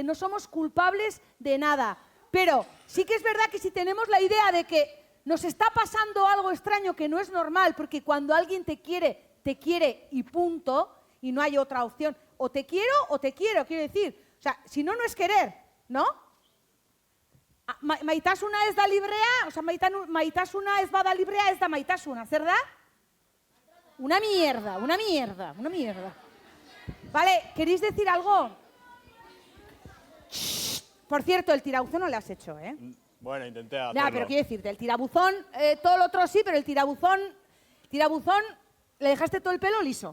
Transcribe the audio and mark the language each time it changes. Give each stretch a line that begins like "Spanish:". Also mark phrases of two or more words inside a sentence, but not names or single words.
Spanish: No somos culpables de nada. Pero sí que es verdad que si tenemos la idea de que nos está pasando algo extraño que no es normal, porque cuando alguien te quiere y punto, y no hay otra opción. O te quiero, quiero decir. O sea, si no, no es querer, ¿no?
Basque: Maitasuna ez da librea,
Spanish: o sea,
Basque: maitasuna ez bada librea ez da maitasuna, zer da?
Spanish: Una mierda, una mierda, una mierda. Vale, ¿queréis decir algo? Por cierto, el tirabuzón no le has hecho, ¿eh? Bueno, intenté hacerlo. Ya, pero quiero decirte, el tirabuzón, todo lo otro sí, pero el tirabuzón, le dejaste todo el pelo liso.